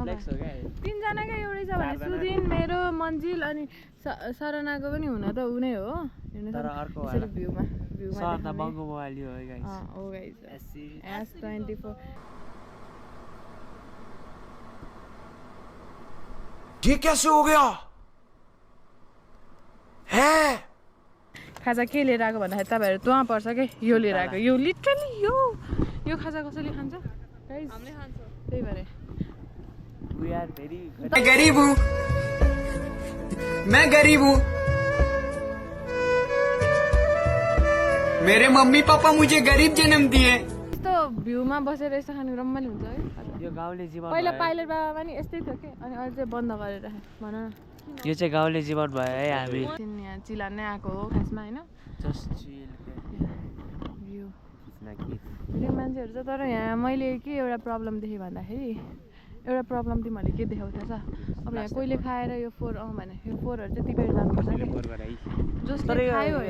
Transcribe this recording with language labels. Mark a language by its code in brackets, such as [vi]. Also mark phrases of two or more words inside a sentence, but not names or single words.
[ne] तिनजनाकै एउटै छ भने सुदिन मेरो मन्जिल अनि सरनाको पनि हुन त ऊ नै हो हेर्नु भ्यूमा महँगो मोबाइल यो हो गाइज हो गाइज S24 [hi] ये कैसे हो गया है? [ne] खाजा के लिएर आएको भन्दाखेरि तपाईँहरू तुवा पर्छ के यो लिएर आएको यो लिटरली यो खाजा कसैले खान्छ हामीले खान्छ त्यही भएर [hi] मैं गरीब हूँ मेरे मम्मी पापा मुझे गरीब जन्म दिए [ne] यस्तो भ्यूमा बसेर यस्तो खानु रमाइलो हुन्छ है यो गाउँले जीवन पहिला पाइलट बाबा पनि यस्तै थियो कि अनि अहिले चाहिँ बन्द गरेर भन न यो चाहिँ गाउँले जीवन भयो है हामी यहाँ चिलान नै आएको हो खासमा होइन [en] just chill [ne] भ्यू फेरि मान्छेहरू चाहिँ तर यहाँ मैले के एउटा प्रब्लम देखेँ भन्दाखेरि एउटा प्रब्लम तिमीहरूले के देखाउँछ अब यहाँ कोहीले खाएर यो फोहोर भने यो फोहोरहरू चाहिँ टिपेर जानुपर्छ कि जसले खायो होइन